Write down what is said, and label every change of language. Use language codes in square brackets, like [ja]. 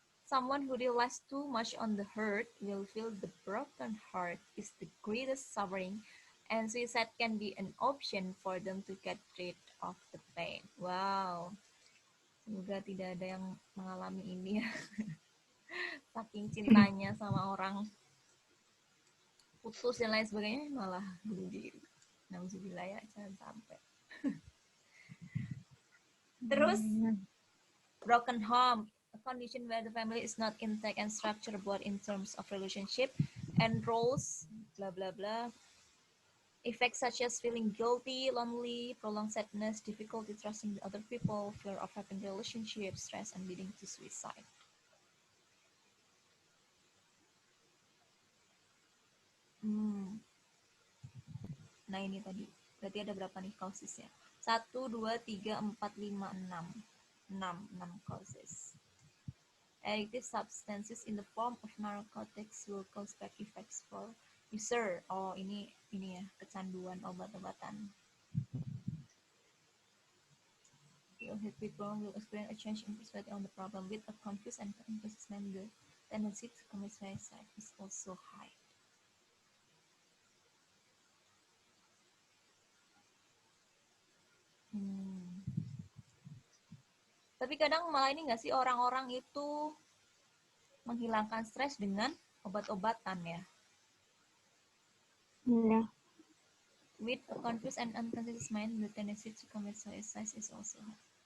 [en] Someone who relies too much on the hurt will feel the broken heart is the greatest suffering, and suicide can be an option for them to get rid of the pain. [id] Wow, semoga tidak ada yang mengalami ini ya. Saking cintanya sama orang, putus dan lain sebagainya, malah bunuh diri. Nauzubillah ya, jangan sampai. [en] Terus, broken home, a condition where the family is not intact and structured both in terms of relationship and roles, blah, blah, blah. Effects such as feeling guilty, lonely, prolonged sadness, difficulty trusting other people, fear of having relationships, stress, and leading to suicide. [id] Nah ini tadi, berarti ada berapa nih causesnya? 1, 2, 3, 4, 5, 6. [en] 6 causes. Addictive substances in the form of narcotics will cause bad effects for user. [id] Oh, ini ya, kecanduan obat-obatan. [en] People will experience a change in perspective on the problem with a confused and inconsistent the tendency to commit suicide is also high. [id] Tapi kadang malah ini nggak sih orang-orang itu menghilangkan stres dengan obat-obatan ya? Ya. [en] With a confused and unconscious mind, the tendency to commit suicide is also high.